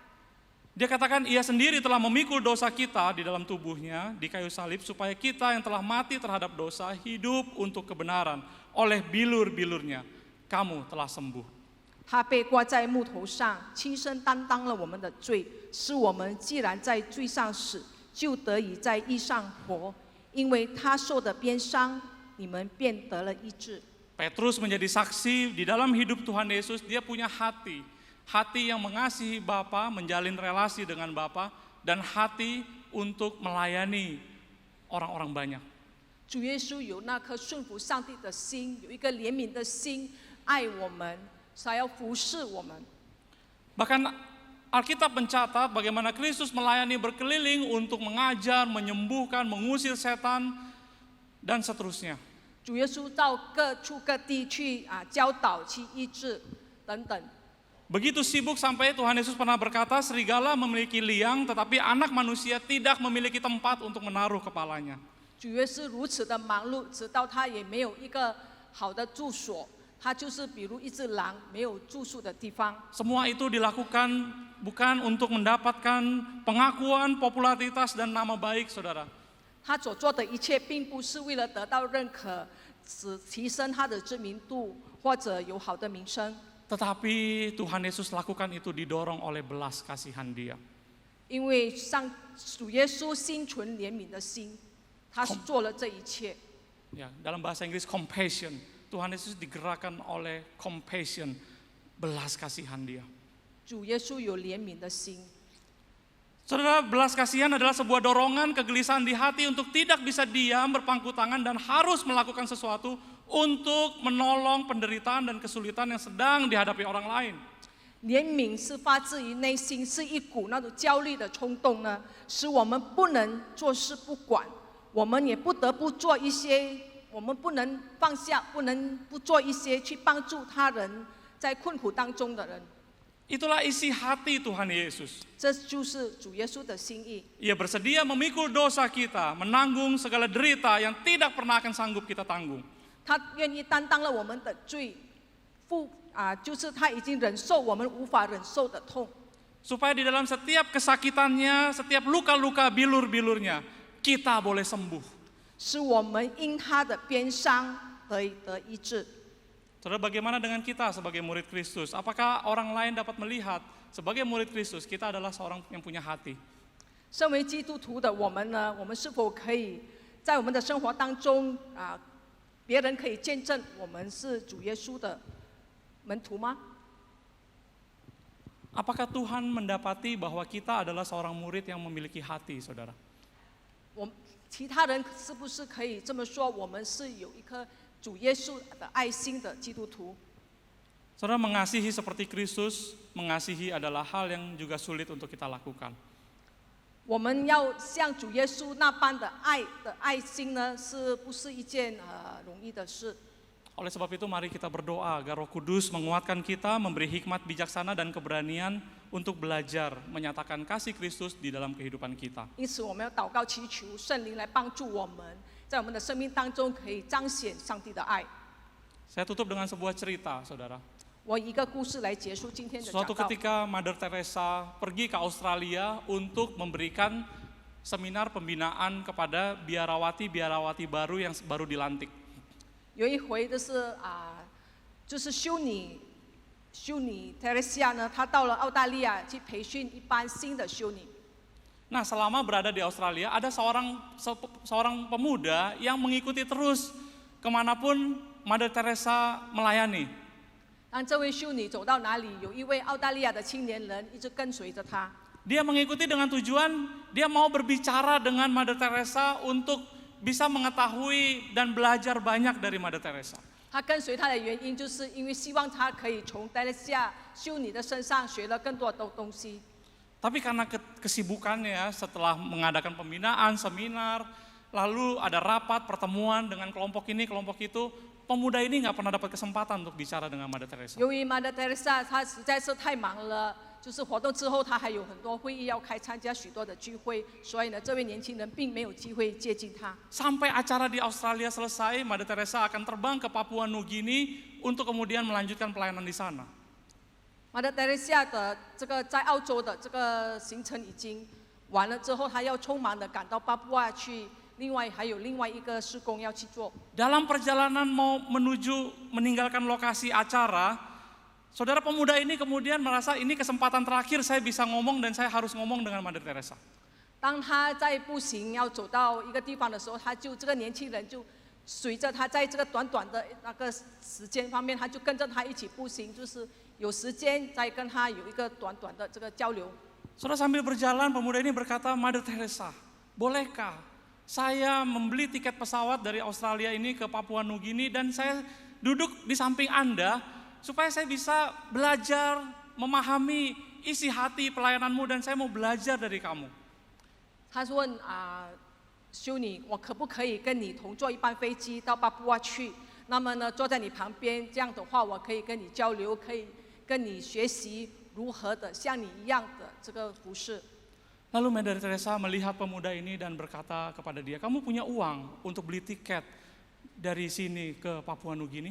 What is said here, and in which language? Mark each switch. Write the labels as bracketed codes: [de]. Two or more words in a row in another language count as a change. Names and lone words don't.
[id] Dia katakan ia sendiri telah memikul dosa kita di dalam tubuhnya di kayu salib supaya kita yang telah mati terhadap dosa hidup untuk kebenaran. Oleh bilur-bilurnya kamu telah sembuh. [zh] 他被挂在木头上，亲身担当了我们的罪，使我们既然在罪上死，就得以在义上活。因为他受的鞭伤，你们便得了医治。 [id] Petrus menjadi saksi di dalam hidup Tuhan Yesus. Dia punya hati yang mengasihi Bapa, menjalin relasi dengan Bapa, dan hati untuk melayani orang-orang banyak. [zh] 主耶稣有那颗顺服上帝的心，有一个怜悯的心，爱我们，想要服侍我们。 [id] Bahkan Alkitab mencatat bagaimana Kristus melayani berkeliling untuk mengajar, menyembuhkan, mengusir setan, dan seterusnya. [zh] 主耶稣到各处各地去教导、去医治等等。 [id] Begitu sibuk sampai Tuhan Yesus pernah berkata, serigala memiliki liang, tetapi anak manusia tidak memiliki tempat untuk menaruh kepalanya. [zh] 主耶稣如此的忙碌，直到他也没有一个好的住所，他就是比如一只狼没有住宿的地方。 [id] Semua itu dilakukan bukan untuk mendapatkan pengakuan, popularitas, dan nama baik, saudara. [zh] 他所做的一切，并不是为了得到认可，只提升他的知名度或者有好的名声。 [id] Tetapi Tuhan Yesus lakukan itu didorong oleh belas kasihan Dia. [zh] 因为主耶稣心存怜悯的心，他是做了这一切。 [id] Ya, dalam bahasa Inggris compassion. Tuhan Yesus digerakkan oleh compassion, belas kasihan Dia. [zh] 主耶稣有怜悯的心。 [id] Saudara, belas kasihan adalah sebuah dorongan kegelisahan di hati untuk tidak bisa diam, berpangku tangan, dan harus melakukan sesuatu untuk menolong penderitaan dan kesulitan yang sedang dihadapi orang lain. [zh] 怜悯是发自于内心，是一股那种焦虑的冲动呢，使我们不能坐视不管，我们也不得不做一些，我们不能放下，不能不做一些去帮助他人在困苦当中的人。 [id] Itulah isi hati Tuhan Yesus. [zh] 这就是主耶稣的心意。 [id] Ia bersedia memikul dosa kita, menanggung segala derita yang tidak pernah akan sanggup kita tanggung. [zh] 他愿意担当了我们的罪，就是他已经忍受我们无法忍受的痛。 [id] Supaya di dalam setiap kesakitannya, setiap luka-luka bilur-bilurnya, kita boleh sembuh. [zh] 使我们因他的鞭伤得以得医治。 [id] Saudara, bagaimana dengan kita sebagai murid Kristus? Apakah orang lain dapat melihat sebagai murid Kristus kita adalah seorang yang punya hati? [zh] 身为基督徒的我们呢，我们是否可以在我们的生活当中别人可以见证我们是主耶稣的门徒吗？ [id] Apakah Tuhan mendapati bahwa kita adalah seorang murid yang memiliki hati, saudara? [zh] 其他人是不是可以这么说？我们是有一颗主耶稣的爱心的基督徒。 [id] Saudara, mengasihi seperti Kristus, mengasihi adalah hal yang juga sulit untuk kita lakukan. [zh] 我们要像主耶稣那般的爱心呢，是不是一件容易的事？ [id] Oleh sebab itu mari kita berdoa agar Roh Kudus menguatkan kita, memberi hikmat bijaksana dan keberanian untuk belajar menyatakan kasih Kristus di dalam kehidupan kita. [zh] 因此，我们要祷告祈求圣灵来帮助我们，在我们的生命当中可以彰显上帝的爱。 [id] Saya tutup dengan sebuah cerita, saudara. [zh] 我以一个故事来结束今天的讲 [id] Suatu [zh] 道。 [id] ketika Mother Teresa pergi ke Australia untuk memberikan seminar pembinaan kepada biarawati-biarawati baru yang baru dilantik. [zh] 有一回就是修女修女 Teresia 呢，她到了澳大利亚去培训一班新的修女。 [id] Nah, selama berada di Australia, ada seorang pemuda yang mengikuti terus kemanapun Mother Teresa melayani. [zh] 当这位修女走到哪里，有一位澳大利亚的青年人一直跟随着她。 [id] Dia mengikuti dengan tujuan dia mau berbicara dengan Mother Teresa untuk bisa mengetahui dan belajar banyak dari Mother Teresa. [zh] 他跟随她的原因，就是因为希望她可以从 Teresia 修女的身上学了更多的东西。 [id] Tapi karena kesibukannya setelah mengadakan pembinaan, seminar, lalu ada rapat, pertemuan dengan kelompok ini, kelompok itu, pemuda ini nggak pernah dapat kesempatan untuk bicara dengan Mother Teresa. [zh] 由于 Mother Teresa 她实在是太忙了，就是活动之后她还有很多会议要开，参加许多的聚会，所以呢，这位年轻人并没有机会接近她。 [id] Sampai acara di Australia selesai, Mother Teresa akan terbang ke Papua Nugini untuk kemudian melanjutkan pelayanan di sana. [zh] Mother Teresa 的这个在澳洲的这个行程已经完了之后，她要匆忙的赶到巴布亚去，还有另外一个事工要去做。 [id] Dalam perjalanan mau meninggalkan lokasi acara, saudara pemuda ini kemudian merasa ini kesempatan terakhir saya bisa ngomong dan saya harus ngomong dengan Mother Teresa. [zh] 当他在步行要走到一个地方的时候，这个年轻人就随着他在这个短短的那个时间方面，他就跟着他一起步行，就是有时间再跟他有一个短短的这个交流。 [id] Saudara sambil berjalan pemuda ini berkata, Mother Teresa, bolehkah saya membeli tiket pesawat dari Australia ini ke Papua Nugini dan saya duduk di samping Anda supaya saya bisa belajar memahami isi hati pelayananmu dan saya mau belajar dari kamu. [zh] 他问修女，我可不可以跟你同坐一班飞机到巴布亚去？那么呢，坐在你旁边，这样的话，我可以跟你交流，可以跟你学习如何的像你一样的这个服侍。 [id] Lalu Mother Teresa melihat pemuda ini dan berkata kepada dia, kamu punya uang untuk beli tiket dari sini ke Papua Nugini?